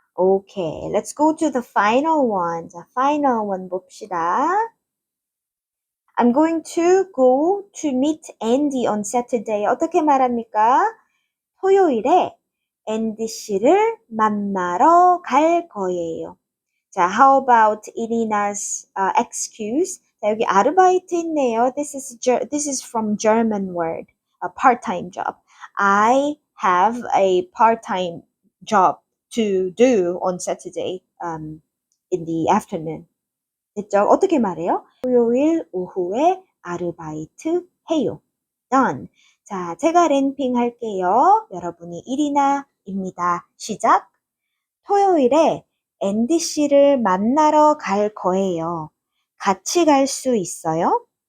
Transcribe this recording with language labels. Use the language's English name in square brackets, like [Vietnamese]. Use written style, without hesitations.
[English] Okay, let's go to the final one. 자, final one [Korean] 봅시다. [English] I'm going to go to meet Andy on Saturday. [Korean] 어떻게 말합니까? 토요일에 앤디 씨를 만나러 갈 거예요. [English] 자, how about Irina's excuse? [Korean] 자, 여기 아르바이트 있네요. [English] This is from German word, a part-time job. I have a part-time job to do on Saturday in the afternoon. [Korean] 됐죠? 어떻게 말해요? 토요일 오후에 아르바이트 해요. [English] Done. [Korean] 자, 제가 랜핑 할게요. 여러분이 1이나입니다. 시작. 토요일에 앤디 씨를 만나러 갈 거예요. 같이 갈 수 있어요?